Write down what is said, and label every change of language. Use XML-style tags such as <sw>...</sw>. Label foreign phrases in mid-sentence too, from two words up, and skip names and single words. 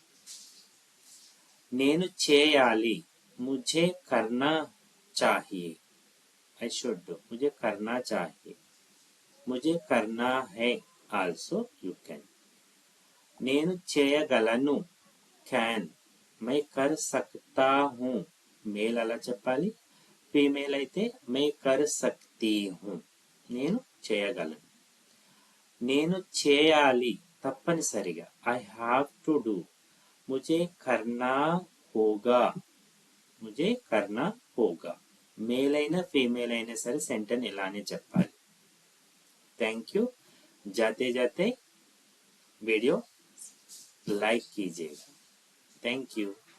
<te>నేను చేయాలి,</te> <hi>मुझे करना चाहिए,</hi> <en>I should,</en> <hi>मुझे करना चाहिए. मुझे करना है</hi> <en>also, you can.</en> <te>నేను చేయగలను, క్యాన్,</te> <hi>मैं कर सकता हूँ.</hi> <te>మేల్ అలా చెప్పాలి, ఫీమేల్ అయితే</te> <hi>मैं कर सकती हूँ,</hi> <te>నేను చేయగలను. నేను చేయాలి తప్పనిసరిగా,</te> <en>I have to do,</en> <hi>मुझे करना होगा, मुझे करना होगा.</hi> <te>మేల్ అయినా ఫీమేల్ అయినా సరే సెంటెన్స్ ఇలానే చెప్పాలి.</te> <en>Thank you.</en> <hi>जाते जाते</hi> <en>video like</en> <hi>कीजिएगा.</hi> <en>Thank you.</en>